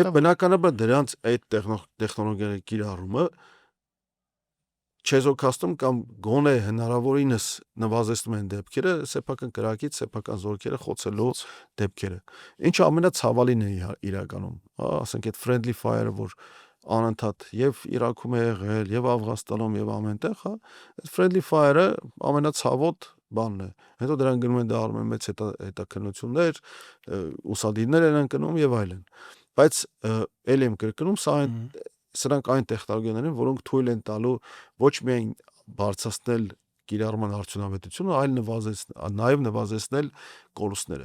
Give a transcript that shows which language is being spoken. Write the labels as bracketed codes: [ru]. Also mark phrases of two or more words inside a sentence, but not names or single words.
[hy] Եվ բնականաբար դրանց այդ տեխնոլոգիաների կիրառումը չեզոքացնում կամ գոնե հնարավորինս նվազեցնում են դեպքերը սեփական կրակից սեփական զորքերը խոցելու դեպքերը, ինչը ամենացավալին է իրականում, ասենք այդ [en] friendly fire- [hy] ը, որ անընդհատ եւ Իրաքում է եղել, եւ Աֆղանստանում, եւ ամենտեղ, հա, այդ [en] friendly fire- [hy] ը ամենացավոտ բանն է։ Հետո դրան գնում են դառնում են մեծ հետաքննություններ, ուսադիրներ են ընկնում եւ այլն։ Բայց ելի եմ կրկնում, սրանք այն տեխնոլոգիաներ են, որոնք թույլ են տալու ոչ միայն բարձրացնել կիրառման արդյունավետությունը, այլ նաեւ նվազեցնել կորուստները։